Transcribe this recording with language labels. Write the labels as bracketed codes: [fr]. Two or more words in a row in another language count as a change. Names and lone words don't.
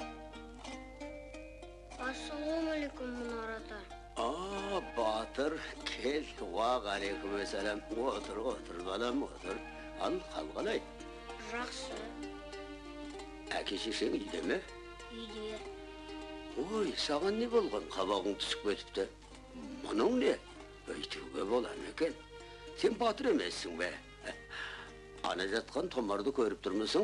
[kk] Батыр, Aleykümselam. Otur balam, otur. Al qalqalay. Жақсы. Әке-шешең үйде ме? Үйде. Ой, саған не болған? Қабағың түсіп кетіпті. Мұның не? Өйтуге болар екен. Сен батыр емессің бе? Ана жатқан томарды көріп тұрмысың?